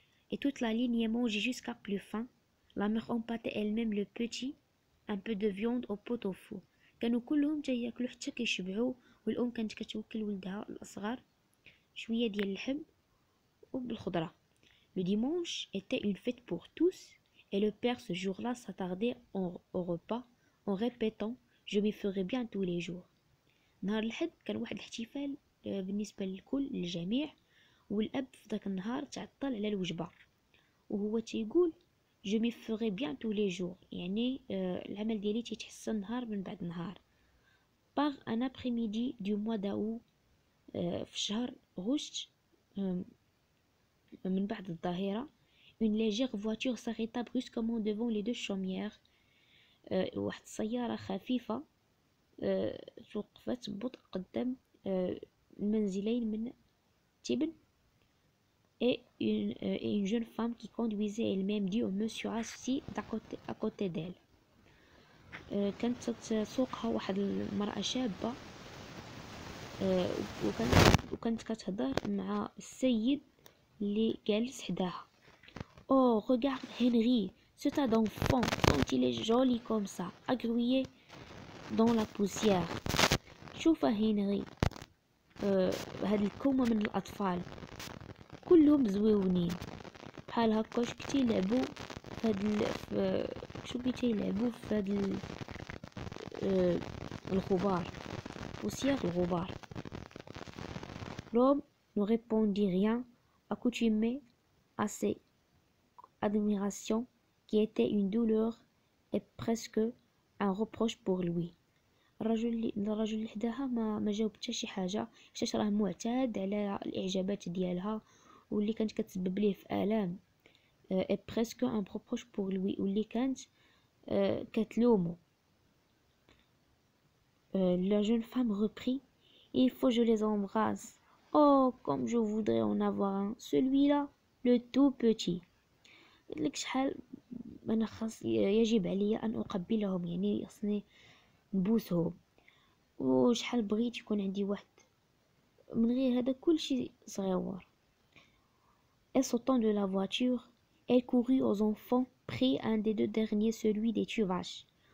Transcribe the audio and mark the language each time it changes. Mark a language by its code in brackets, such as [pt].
[fr] Et toute la ligne est mangée jusqu'à plus fin. La mère empâtait elle-même le petit, un peu de viande au pot au four. [ar] كانوا كلهم تياكلوا حتى كيشبعوا، والام كانت كتوكل ولدها الاصغر شويه ديال اللحم وبالخضره. [fr] Le dimanche était une fête pour tous et le père ce jour-là s'attardait au repas en répétant je m'y ferai bien tous les jours. [ar] نهار الحد كان واحد الاحتفال بالنسبه للكل للجميع، والاب في ذاك النهار تعطل على الوجبه وهو تيقول [fr] je m'y ferai bien tous les jours، [ar] يعني العمل ديالي تيتحسن نهار من بعد نهار. [fr] par un après-midi du mois d'août، [ar] في شهر غشت من بعد الظهيرة، [fr] une légère voiture s'arrêta brusquement devant les deux chaumières. [ar] واحد السيارة خفيفة توقفت ببطء قدام المنزلين من تبن. [fr] Et une jeune femme qui conduisait elle-même dit au monsieur assis à côté d'elle. [ar] كانت تسوقها واحد المرأة شابة، وكانت كتهضر مع السيد اللي جالس حداها. [fr] Oh regarde Henry, ce tas d'enfants, quand il est joli comme ça, agrouillé dans la poussière. [ar] شوف هنري، هاد الكومة من الأطفال كلهم زويونين بحال هكا، واش كيلعبوا في هاد شو كيلعبوا في هاد الغبار، poussière الغبار. [fr] L'homme ne répondit rien, accoutumé à ces admirations qui étaient une douleur et presque un reproche pour lui. [ar] الرجل اللي حداها ما جاوب حتى شي حاجه، حيت راه معتاد على الاعجابات ديالها واللي كانت كتسبب ليه في الام، [fr] et presque un reproche pour lui، [ar] واللي كانت كتلومو. [fr] La jeune femme reprit il faut que je les embrasse. Oh comme je voudrais en avoir un, celui-là le tout petit. [ar] قلت شحال انا خاص يجب علي ان اقبلهم، يعني خصني نبوسهم، وشحال بغيت يكون عندي واحد من غير هذا كلشي صغيور. [fr] Et sautant de la voiture elle courut aux enfants prit un des deux derniers, celui des tuvaches.